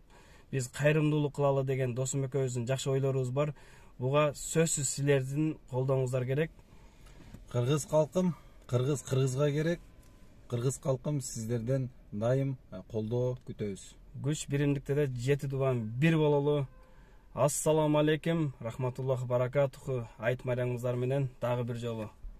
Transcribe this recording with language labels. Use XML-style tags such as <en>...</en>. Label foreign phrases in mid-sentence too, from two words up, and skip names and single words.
<ky>Биз кайрымдуулук кылалы деген досум экөөбүздүн жакшы ойлорубуз бар. Буга сөзсүз силердин колдооңуздар керек. Кыргыз калкым, кыргызга керек. Кыргыз калкым, сиздерден дайым колдоо күтөбүз. Күч биримдикте да жети дубан бир бололу.</ky> <ar>السلام عليكم، رحمة الله وبركاته.</ar> <ky>Айт майрамыңыздар менен дагы бир жолу.</ky>